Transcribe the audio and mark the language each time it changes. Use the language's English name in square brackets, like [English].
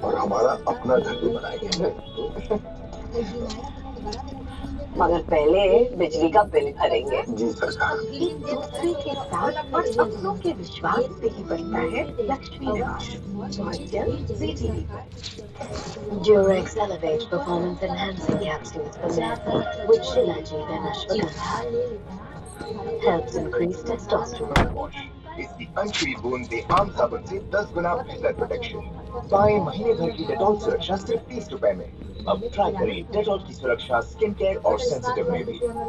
[Hindi] और हमारा अपना घर भी बनाएंगे। मगर पहले बिजली का बिल भरेंगे। जी सरकार। एक दूसरे के साथ और अपनों के विश्वास से ही बनता है लक्ष्मी निवास। बहुत जल्द ZTV पर। [English] Durex Elevate Performance Enhancing Capsules for Men with Shilajit and Ashwagandha helps increase testosterone. [Hindi] Wash, इसकी अनछुई बूंद आम साबुन से 10 गुना बेहतर प्रोटेक्शन। पाएं महीने भर की डेटॉल सुरक्षा सिर्फ 30 रुपए में। अब ट्राई करें डेटॉल की सुरक्षा स्किन केयर और सेंसिटिव में भी।